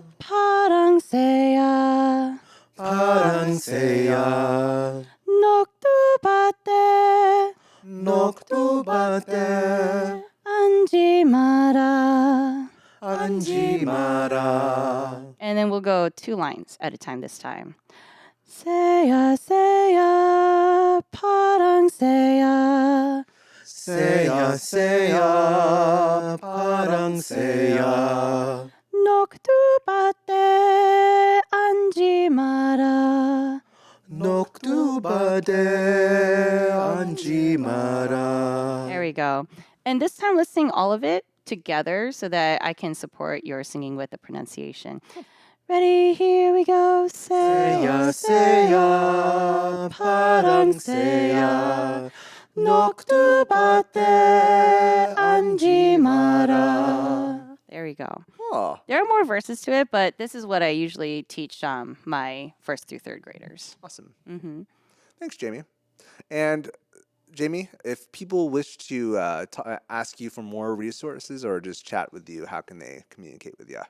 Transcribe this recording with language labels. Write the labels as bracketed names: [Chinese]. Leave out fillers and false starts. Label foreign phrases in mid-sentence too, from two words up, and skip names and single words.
[Korean] 파랑 사야 파랑 새야, 녹두밭에 녹두밭에 앉지 마라. 앉지 마라. [English] And then we'll go 2 lines at a time this time. [Korean] 사야 사야 파랑 사야 새야 새야 파랑 새야, 녹두밭에 앉지 마라. 녹두밭에 앉지 마라. [English] There we go. And this time, let's sing all of it together so that I can support your singing with the pronunciation. Ready? Here we go. [Korean] 새야 새야 파랑 새야, 녹두밭에 앉지 마라. [English] There we go. Oh, There are more verses to it, but this is what I usually teach my 1st through 3rd graders. awesome. Mm-hmm. Thanks, Jamie. And Jamie, if people wish to ask you for more resources or just chat with you, how can they communicate with you?